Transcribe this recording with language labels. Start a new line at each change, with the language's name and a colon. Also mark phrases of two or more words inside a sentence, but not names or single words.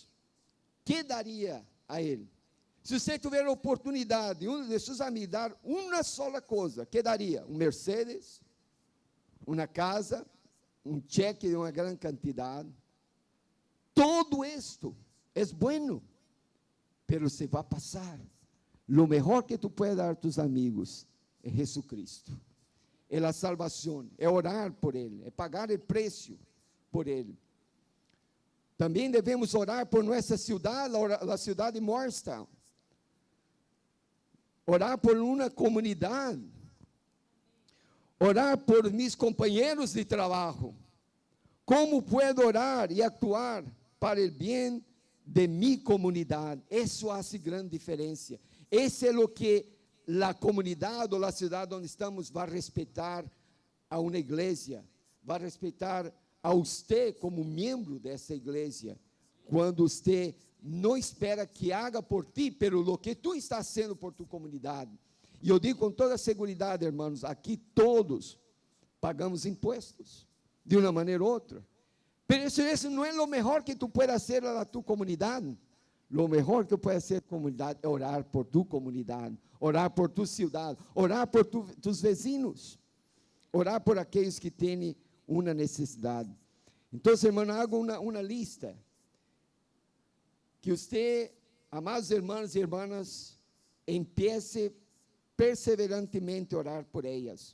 Portuguese: Que daria a ele? Se você tiver a oportunidade, um de seus amigos, dar uma sola coisa, que daria? Um Mercedes, uma casa, um cheque de uma grande quantidade. Todo isto é
Spanish: bueno, pero
Portuguese: se vai passar.
Spanish: Lo melhor que tu puedes dar a tus amigos é Jesucristo.
Portuguese: É a salvação, é orar por Ele, é pagar o preço por Ele. Também devemos orar por nossa cidade, a cidade de Morristown. Orar por uma comunidade. Orar por meus companheiros de trabalho. Como puedo orar e actuar para o bem de minha comunidade? Isso faz grande diferença. Esse é o que a comunidade ou a cidade onde estamos vai respeitar a uma igreja, vai respeitar a você como membro dessa igreja, quando você não espera que
Spanish: haga por ti,
Portuguese: pelo lo que tu está sendo por tu comunidade. E eu digo com toda segurança, irmãos, aqui todos pagamos impostos, de uma maneira ou outra.
Spanish: Pero eso no es lo mejor que tú puedas hacer a tu comunidad. Lo mejor que puede hacer comunidad es orar por tu comunidad, orar por tu ciudad, orar por tus vecinos, orar por aquellos que tienen una necesidad. Entonces, hermano, hago una lista. Que usted, amados hermanos y hermanas, empiece perseverantemente a orar por ellas.